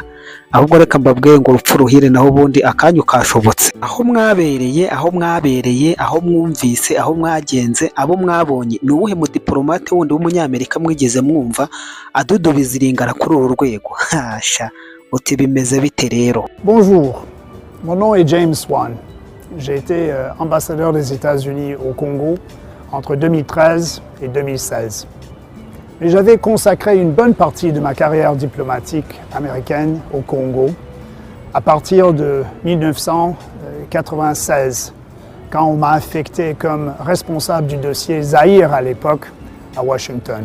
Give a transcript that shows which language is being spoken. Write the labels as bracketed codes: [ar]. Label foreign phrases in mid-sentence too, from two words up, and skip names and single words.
[rw] Ahubwo reka mbabwire ngo urupfu ruhire naho ubundi akanyu kashobotse. Aho mwabereye, aho mwumvise, aho mwagenze, abo mwabonye, ni uwuhe mudiplomate wundi w'umunyamerika mwigeze mwumva adudubiza iringara kuri uru rwego? Hasha, uti bimeze bite rero? [fr] Bonjour, mon nom est James Swan. J'ai été ambassadeur des États-Unis au Congo entre 2013 et 2016. Mais j'avais consacré une bonne partie de ma carrière diplomatique américaine au Congo à partir de 1996, quand on m'a affecté comme responsable du dossier Zaïre à l'époque à Washington.